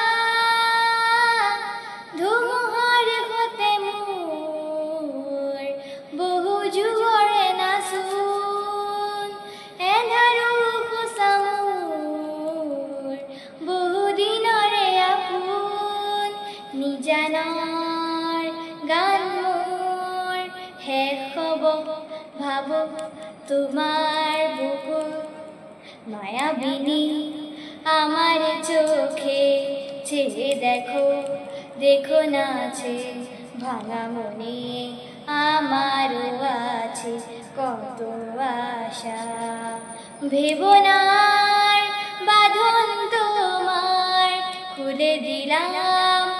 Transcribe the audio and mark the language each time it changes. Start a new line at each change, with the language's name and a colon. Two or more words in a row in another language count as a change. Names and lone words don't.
Assamese: ধুমুহাৰ সতে মোৰ বহু জোৰে নাচোন এন্ধাৰো সঁচা মোৰ বহু দিনৰে আপোন নিজানৰ গান মোৰ শেষ
Bangla: হ'ব ভাবো তোমার বুকুত মায়াবিনী আমার চোখে চেয়ে দেখো দেখো নাচে ভাঙা মনে আমারও আছে কত আশা ভেবনার বাঁধন তোমার খুলে দিলাম